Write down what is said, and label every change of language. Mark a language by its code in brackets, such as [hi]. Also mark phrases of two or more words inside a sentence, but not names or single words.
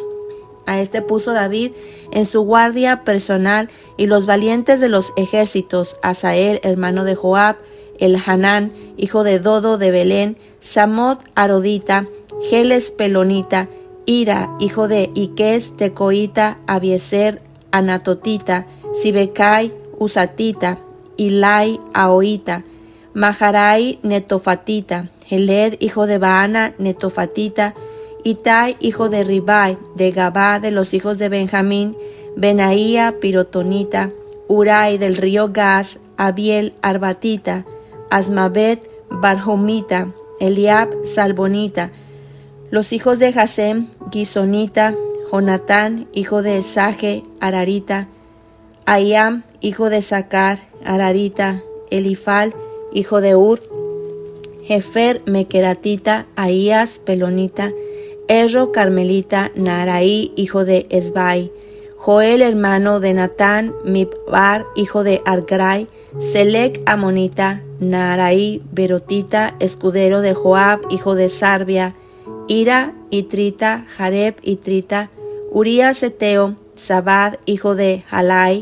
[es] A este puso David en su guardia personal, y los valientes de los ejércitos: Asael, hermano de Joab, Elhanán, hijo de Dodo de Belén, Samot Arodita, Geles Pelonita, Ira, hijo de Iques Tecoita, Abiezer Anatotita, Sibecai Usatita, Ilai Ahoita, Maharai Netofatita, Heled, hijo de Baana Netofatita, Itai, hijo de Ribai, de Gabá de los hijos de Benjamín, Benaía Pirotonita, Urai del río Gaz, Abiel Arbatita, Asmavet Barjomita, Eliab, Salbonita. Los hijos de Jasem, Gisonita. Jonatán, hijo de Sage, Ararita. Aiam, hijo de Sacar, Ararita. Elifal, hijo de Ur. Jefer, Mequeratita. Ahías, Pelonita. Erro, Carmelita. Naaraí, hijo de Esbai. Joel, hermano de Natán. Mibbar, hijo de Argrai. Selec, Amonita. Naaraí, Berotita, escudero de Joab, hijo de Sarbia. Ira, Itrita. Jareb, Itrita. Urías, Eteo. Zabad, hijo de Jalai.